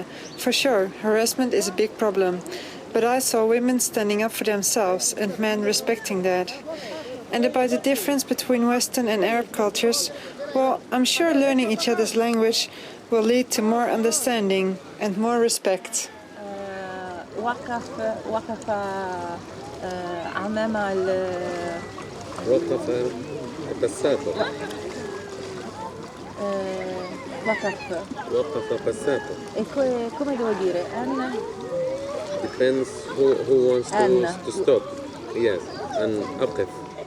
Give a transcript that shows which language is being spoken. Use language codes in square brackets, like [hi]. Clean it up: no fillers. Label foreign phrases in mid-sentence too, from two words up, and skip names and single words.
[en] For sure, harassment is a big problem. But I saw women standing up for themselves and men respecting that. And about the difference between Western and Arab cultures, well, I'm sure learning each other's language will lead to more understanding and more respect. [ar] وقف أمام وقف بساطة وقف بساطة [it] e come devo dire? [en] depends who wants to stop. Yes, and أقف